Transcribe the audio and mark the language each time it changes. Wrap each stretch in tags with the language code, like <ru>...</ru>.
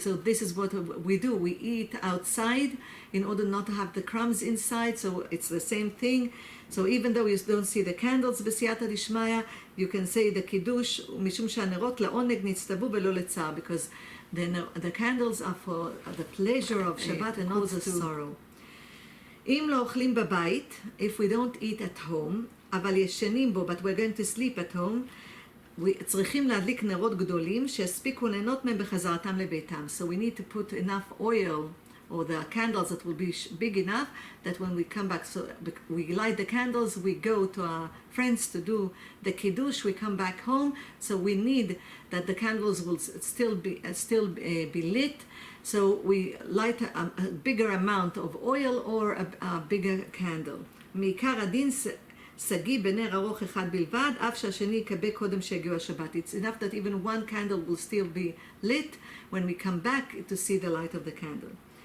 <en>So this is what we do. We eat outside in order not to have the crumbs inside. So it's the same thing. So even though you don't see the candles בסייעתא דשמיא, you can say the kiddush</en> <he>משום שהנרות לעונג נצטוו ולא לצער,</he> <en>because the candles are for the pleasure of Shabbat and not the sorrow.</en> <he>אם לא אוכלים בבית,</he> <en>if we don't eat at home,</en> <he>אבל ישנים בו,</he> <en>but we're going to sleep at home,</en> <he>צריכים להדליק נרות גדולים שיספיקו ליהנות מהם בחזרתם לביתם.</he> <en>So we need to put enough oil or the candles that will be big enough that when we come back, so we light the candles, we go to our friends to do the kiddush, we come back home, so we need that the candles will still be lit. So we light a bigger amount of oil or a bigger candle.</en> <he>מעיקר הדין סגי בנר ארוך אחד בלבד, אף שהשני יקבה קודם שיגיעו השבת.</he> <en>It's enough that even one candle will still be lit when we come back to see the light of the candle.</en>